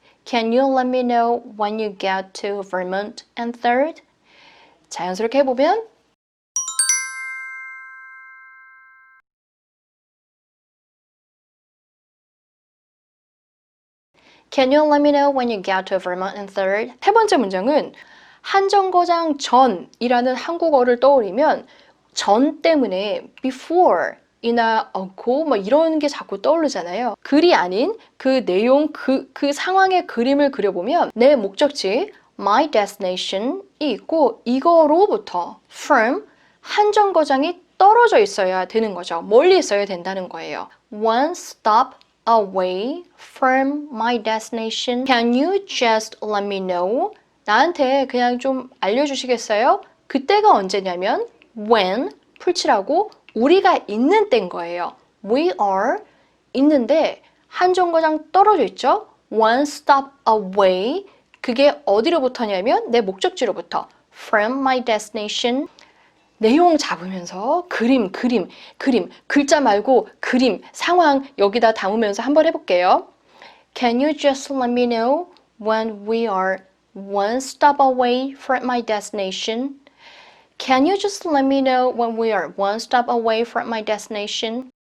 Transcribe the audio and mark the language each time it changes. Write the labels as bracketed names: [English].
[English] Can you let me know when you get to Vermont and 3rd? [Korean] 자연스럽게 해보면 [English] Can you let me know when you get to Vermont and 3rd? [Korean] 세 번째 문장은 한정거장 전이라는 한국어를 떠올리면 전 때문에 before 이나 ago 뭐 이런 게 자꾸 떠오르잖아요. 글이 아닌 그 내용, 그 상황의 그림을 그려보면 내 목적지 [English] my destination [Korean] 이 있고 이거로부터 from 한정거장이 떨어져 있어야 되는 거죠. 멀리 있어야 된다는 거예요. [English] One stop away from my destination. Can you just let me know? [Korean] 나한테 그냥 좀 알려주시겠어요? 그때가 언제냐면 when 풀칠하고 우리가 있는 때인 거예요. [English] We are [Korean] 있는데 한정거장 떨어져 있죠? [English] One stop away [Korean] 그게 어디로부터냐면 내 목적지로부터 [English] from my destination [Korean] 내용 잡으면서 그림, 글자 말고 그림, 상황 여기다 담으면서 한번 해볼게요. [English] Can you just let me know when we are one stop away from my destination? Can you just let me know when we are one stop away from my destination?